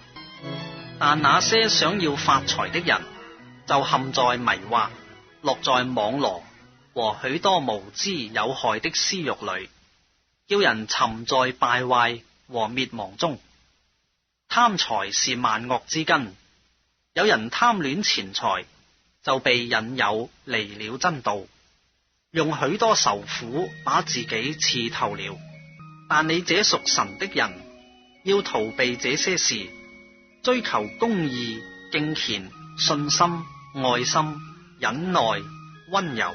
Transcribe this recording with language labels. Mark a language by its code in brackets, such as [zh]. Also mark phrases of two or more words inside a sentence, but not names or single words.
[zh] 但那些想要發財的人，就陷在迷惑、落在網羅和許多無知有害的私欲裏，叫人沉在敗壞和滅亡中。貪財是萬惡之根，有人貪戀錢財，就被引誘離了真道，用許多愁苦把自己刺透了。但你這屬神的人，要逃避這些事，追求公義、敬虔、信心、愛心、忍耐、溫柔。